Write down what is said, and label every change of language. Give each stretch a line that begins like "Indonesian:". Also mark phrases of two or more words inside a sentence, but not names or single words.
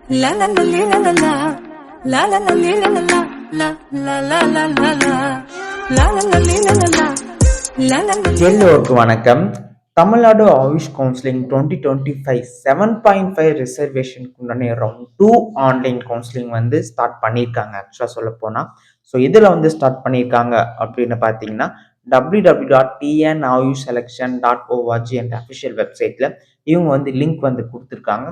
Tamil: La la la li, la la la. La la la li, la la la. La la la la la la. La la la li, la la la. La la la li. எல்லோருக்கும் வணக்கம். தமிழ்நாடு
English: Ayush counselling
Tamil: 2025 7.5 ரிசர்வேஷனுக்கு உண்டான
English: round 2 online counselling
Tamil: வந்து ஸ்டார்ட் பண்ணியிருக்காங்க. ஆக்சுவலாக சொல்ல போனால் இதில் வந்து ஸ்டார்ட் பண்ணியிருக்காங்க அப்படின்னு பார்த்தீங்கன்னா www.tnayushselection.org என்ற
English: official websiteல்
Tamil: இவங்க வந்து லிங்க் வந்து கொடுத்துருக்காங்க.